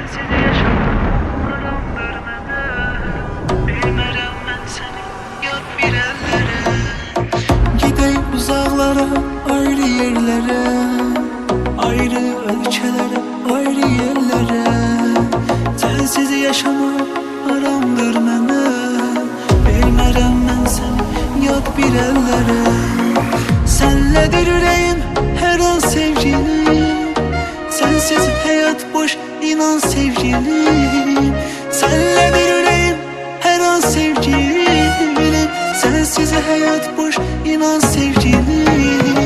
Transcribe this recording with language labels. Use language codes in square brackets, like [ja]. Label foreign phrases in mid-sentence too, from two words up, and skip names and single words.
[tr] Seni yaşamak haramdır [az] mənə, bilmərəm mən səni yad bir əllərə. [tr] Gideyim uzaklara, ayrı yerlere, ayrı ülkelere, ayrı yerlere. Sensiz yaşamak haramdır [az] mənə, bilmərəm mən səni yad bir əllərə. Sənlədir ürəyim hər an sevgilim, sensiz həyat boş inan sevgilim. Sənlədir ürəyim hər an sevgilim, sensiz həyat boş inan sevgilim.